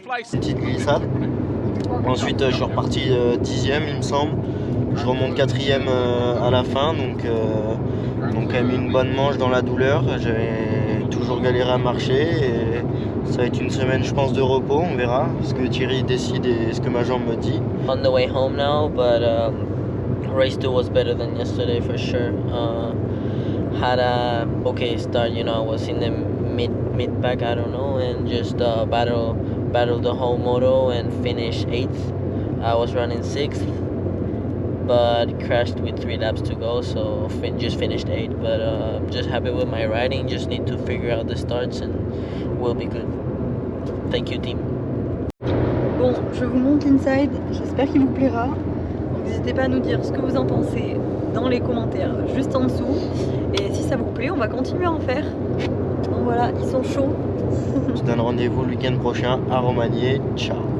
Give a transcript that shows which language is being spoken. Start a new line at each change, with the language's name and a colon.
French: Petite glissade. Ensuite, je suis reparti 10e, il me semble. Je remonte 4e à la fin, donc quand même une bonne manche dans la douleur. J'ai toujours galéré à marcher et ça va être une semaine, je pense, de repos. On verra ce que Thierry décide et ce que ma jambe me dit.
English: On the way home now, but race 2 was better than yesterday for sure. Had a okay start, you know. I was in the mid pack, I don't know, and just battle the whole moto and finish 8th. I was running 6th, but crashed with 3 laps to go, so just finished 8th. But just happy with my riding. Just need to figure out the starts and we'll be good. Thank you, team.
French: Bon, je vous montre l'inside. J'espère qu'il vous plaira. N'hésitez pas à nous dire ce que vous en pensez dans les commentaires juste en dessous. Et si ça vous plaît, on va continuer à en faire. Donc voilà, ils sont chauds. Je te donne rendez-vous le week-end prochain à Romagné. Ciao.